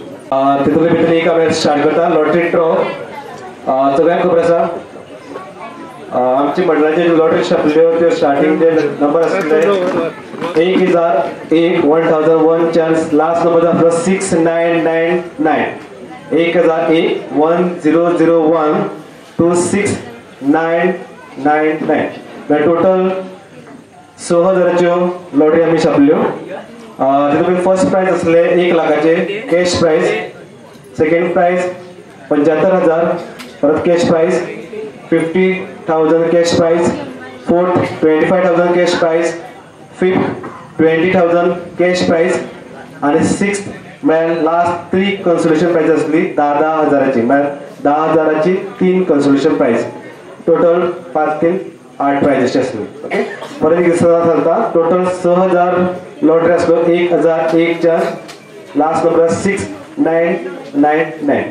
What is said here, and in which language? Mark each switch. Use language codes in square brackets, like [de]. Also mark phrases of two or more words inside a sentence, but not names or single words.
[kok] तितूंतले भितर एक हांवें स्टार्ट करता. [en] lottery draw [kok] सगळ्यांक खबर आसा आमची मंडळाचे लॉटरी छापल्यो त्यो स्टार्टींग जे नंबर आसले 1001 1001 चान्स [en] last number [kok] आसलो 6999. 1001 1001 26999. टोटल 6000च्यो लॉटरी आमी छापल्यो. तितूंत [en] first prize [kok] आसले 1 लाखाचे [en] cash prize. second prize [kok] 75000 परत [en] cash prize. [kok] 50,000 [en] cash prize. [kok] फोर्थ 25,000 [en] cash prize. [kok] फिफ्थ 20,000 [en] cash prize [kok] आणि सिक्स्थ म्हळ्यार [en] last 3 consolation prize [kok] आसली 10,000ची म्हळ्यार 10,000ची [en] 3 consolation prize. total 5 3 8 prizes [kok] आसली. ओके परत एक सांगता टोटल 6000 लॉटरी आसलो 1001च्या [en] last number [kok] 6999.